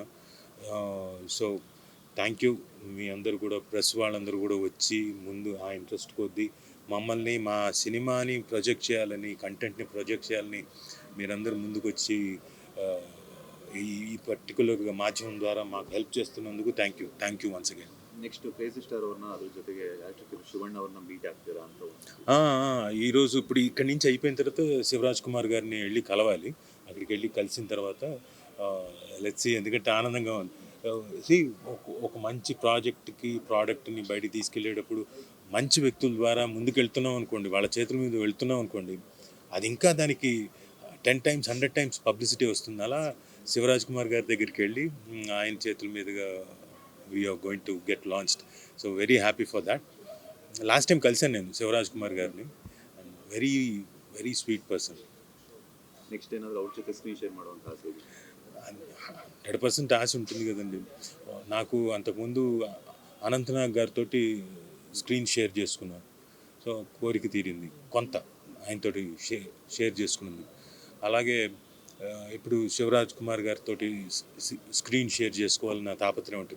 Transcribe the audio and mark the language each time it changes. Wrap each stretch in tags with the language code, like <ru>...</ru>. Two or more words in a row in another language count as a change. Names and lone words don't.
<en>So thank you.</en> <te>మీ అందరూ కూడా ప్రెస్ వాళ్ళందరూ కూడా వచ్చి ముందు ఆ ఇంట్రెస్ట్ కొద్దీ మమ్మల్ని మా సినిమాని ప్రొజెక్ట్ చేయాలని, కంటెంట్ని ప్రొజెక్ట్ చేయాలని మీరందరూ ముందుకు వచ్చి ఈ పర్టికులర్గా మాధ్యమం ద్వారా మాకు హెల్ప్ చేస్తున్నందుకు</te> <en>thank you once again. next Crazy Star</en> <kn>ಅವ್ರನ್ನ ಅದ್ರ ಜೊತೆಗೆ ಆಕ್ಟರ್ ಶಿವಣ್ಣ ಅವ್ರನ್ನ ಮೀಟ್ ಆಗ್ತೀರಾ ಅಂತ</kn> <te>ఈరోజు ఇప్పుడు ఇక్కడి నుంచి అయిపోయిన తర్వాత శివరాజ్ కుమార్ గారిని వెళ్ళి కలవాలి. అక్కడికి వెళ్ళి కలిసిన తర్వాత లెట్స్ ఎందుకంటే ఆనందంగా ఉంది. ఒక మంచి ప్రోడక్ట్ని బయటికి తీసుకెళ్ళేటప్పుడు మంచి వ్యక్తుల ద్వారా ముందుకెళ్తున్నాం అనుకోండి, వాళ్ళ చేతుల మీద వెళ్తున్నాం అనుకోండి, అది ఇంకా దానికి</te> <en>10 times 100 times</en> <te>పబ్లిసిటీ వస్తుంది. అలా శివరాజ్ కుమార్ గారి దగ్గరికి వెళ్ళి ఆయన చేతుల మీదుగా</te> <en>we are going to get launched. So very happy for that.</en> <te>లాస్ట్ టైం కలిసాను నేను శివరాజ్ కుమార్ గారిని.</te> <en>And very very sweet person.</en> <kn>నెక్స్ట్ ఏనాದರೂ ಅವ್ರ ಜೊತೆ</kn> <en>screen share</en> <kn>ಮಾಡುವಂತ ಆಸೆ ಇದೆ?</kn> <te>100% ఆశ ఉంటుంది కదండి. నాకు అంతకుముందు అనంతనాగ్ గారితో</te> <en>screen share</en> <te>చేసుకున్నాను. సో కోరిక తీరింది కొంత, ఆయనతోటి షేర్ చేసుకున్నది. అలాగే ఇప్పుడు శివరాజ్ కుమార్ గారితో</te> <en>screen share</en> <te>చేసుకోవాలని నా తాపత్రయం ఉంటుంది.</te>